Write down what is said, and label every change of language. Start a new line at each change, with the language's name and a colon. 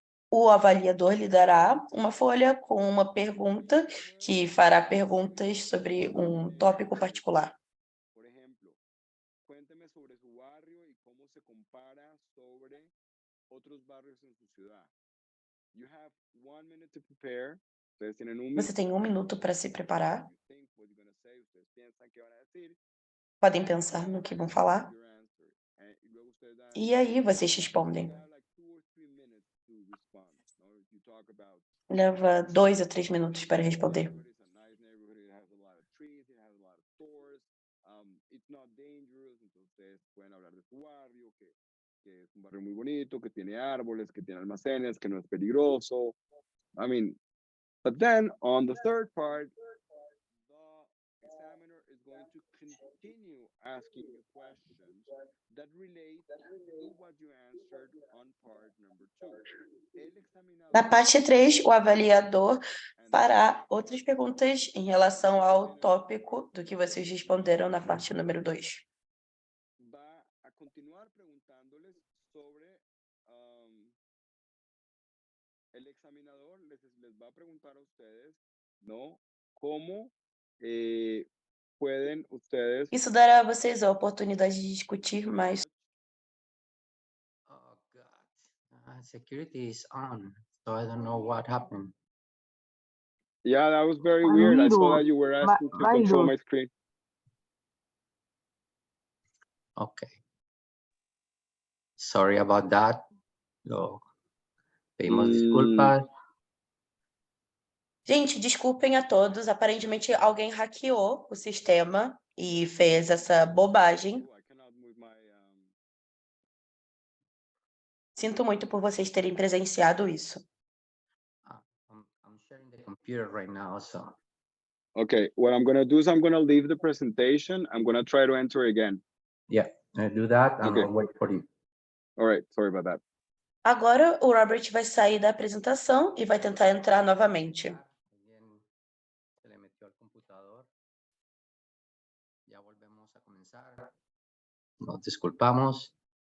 Portuguese: O avaliador lhe dará uma folha com uma pergunta que fará perguntas sobre um tópico particular.
Spanish: por ejemplo, cuénteme sobre su barrio y cómo se compara sobre otros barrios en su ciudad.
English: You have 1 minute to prepare.
Spanish: Ustedes tienen un
Portuguese: Você tem 1 minuto para se preparar.
English: You think what you're gonna say,
Spanish: ustedes piensan que van a decir,
Portuguese: Podem pensar no que vão falar.
English: your answer.
Spanish: Y luego ustedes dan,
Portuguese: E aí vocês respondem.
English: you have like 2 or 3 minutes to respond. No? You talk about
Portuguese: Leva 2 a 3 minutos para responder.
English: it's a nice neighborhood, it has a lot of trees, it has a lot of stores, it's not dangerous,
Spanish: entonces ustedes pueden hablar de su barrio, que es un barrio muy bonito, que tiene árboles, que tiene almacenes, que no es peligroso.
English: I mean, but then on the third part, the examiner is going to continue asking you questions that relate to what you answered on part number 2.
Spanish: El examinador
Portuguese: Na parte 3, o avaliador fará outras perguntas em relação ao tópico do que vocês responderam na parte número 2.
Spanish: va a continuar preguntándoles sobre el examinador les va a preguntar a ustedes, ¿no? ¿Cómo pueden ustedes
Portuguese: Isso dará a vocês a oportunidade de discutir mais.
English: Oh God, security is on, so I don't know what happened. Yeah, that was very weird. I saw that you were asking to control my screen. Okay. Sorry about that.
Spanish: Lo pedimos disculpas.
Portuguese: Gente, desculpem a todos. Aparentemente, alguém hackeou o sistema e fez essa bobagem.
English: I cannot move my
Portuguese: Sinto muito por vocês terem presenciado isso.
English: I'm sharing the computer right now, so. Okay, what I'm gonna do is I'm gonna leave the presentation. I'm gonna try to enter again. Yeah, I do that and Okay. I'll wait for you. All right, sorry about that.
Portuguese: Agora, o Robert vai sair da apresentação e vai tentar entrar novamente.
Spanish: Alguien se le metió al computador. Ya volvemos a comenzar. Nos disculpamos.